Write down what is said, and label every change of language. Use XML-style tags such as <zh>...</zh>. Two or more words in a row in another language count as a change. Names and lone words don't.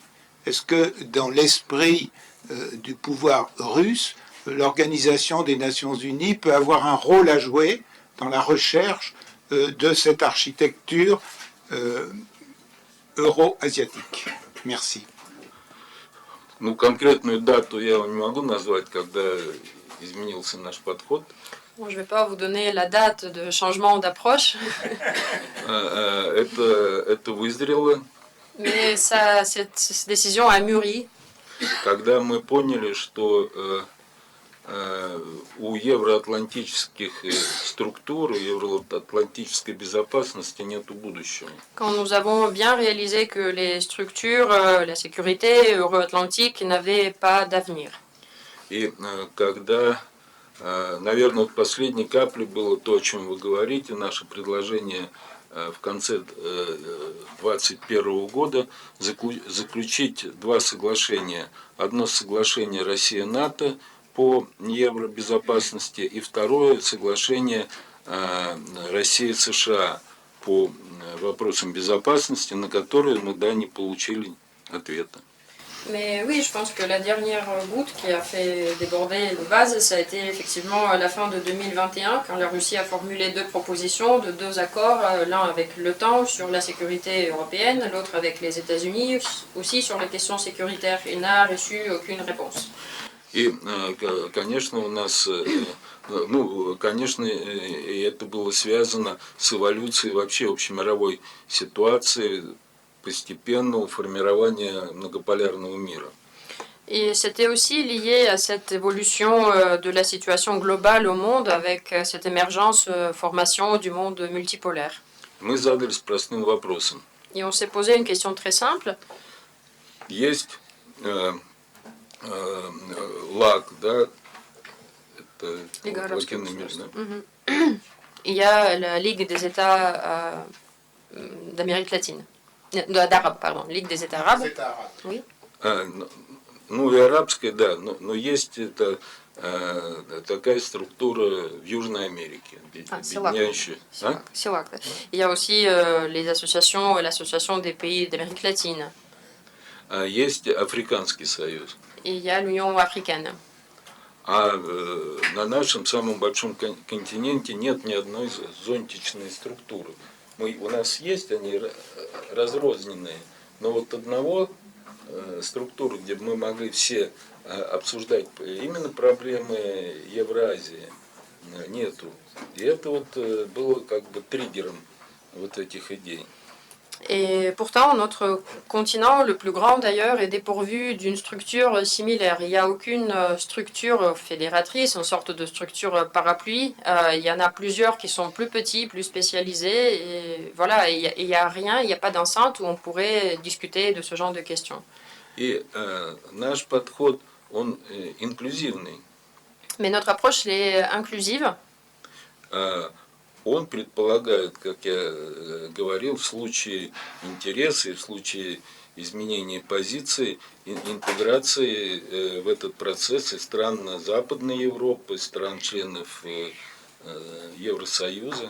<fr>Est-ce que dans l'esprit du pouvoir russe, l'Organisation des Nations Unies peut avoir un rôle à jouer dans la recherche de cette architecture euro-asiatique? Merci.</fr> <ru>Ну, конкретную дату я вам не могу назвать, когда изменился наш подход.</ru> <fr>Bon, je ne vais pas vous donner la date de changement d'approche.</fr> <ru>Это вызрело.</ru> <fr>Mais cette décision a mûri.</fr> <ru>Когда мы поняли, что у евроатлантических структур, евроатлантической безопасности нет будущего.</ru> <fr>Quand nous avons bien réalisé que les structures, la sécurité euro-atlantique n'avaient pas d'avenir.</fr> <ru>И когда, наверное, последней каплей было то, о чем вы говорите, наше предложение в конце 2021 года заключить 2 соглашения. Одно соглашение Россия-НАТО по евробезопасности и второе соглашение Россия-США по вопросам безопасности, на которые мы, да, не получили ответа.</ru> <fr>Mais oui, je pense que la dernière goutte qui a fait déborder le vase, ça a été effectivement à la fin de 2021, quand la Russie a formulé 2 propositions de 2 accords, l'un avec l'OTAN sur la sécurité européenne, l'autre avec les États-Unis, aussi sur les questions sécuritaires, et n'a reçu aucune réponse.</fr> <ru>И, конечно, у нас, конечно, и это было связано с эволюцией вообще общемировой ситуации, постепенного формирования многополярного мира.</ru> <fr>Et c'était aussi lié à cette évolution de la situation globale au monde avec cette émergence, formation du monde multipolaire.</fr> <ru>Мы задались простым вопросом.</ru> <fr>Et on s'est posé une question très simple.</fr> <ru>Есть ЛАГ, да, это Латиноамерика, да?</ru> <fr>Il y a la Ligue des États d'Amérique latine. D'Arabes, pardon. Ligue des États arabes. Oui.</fr> <ru>Ну и арабская, да, но есть это такая структура в Южной Америке, объединяющая. CELAC.</ru> <fr>Il y a aussi les associations, l'association des pays d'Amérique latine.</fr> <ru>Есть Африканский союз.</ru> <fr>Et il y a l'Union africaine.</fr> <ru>А на нашем самом большом континенте нет ни одной зонтичной структуры. У нас есть они разрозненные, но вот одного структуры, где бы мы могли все обсуждать именно проблемы Евразии, нету. И это вот было как бы триггером вот этих идей.</ru> <fr>Et pourtant, notre continent, le plus grand d'ailleurs, est dépourvu d'une structure similaire. Il n'y a aucune structure fédératrice, une sorte de structure parapluie. Il y en a plusieurs qui sont plus petits, plus spécialisés. Et voilà, il n'y a rien, il n'y a pas d'enceinte où on pourrait discuter de ce genre de questions.</fr> <ru>И наш подход, он инклюзивный.</ru> <fr>Mais notre approche est inclusive.</fr> <ru>Он предполагает, как я говорил, в случае интереса и в случае изменения позиции, интеграции в этот процесс и стран Западной Европы, стран-членов Евросоюза.</ru>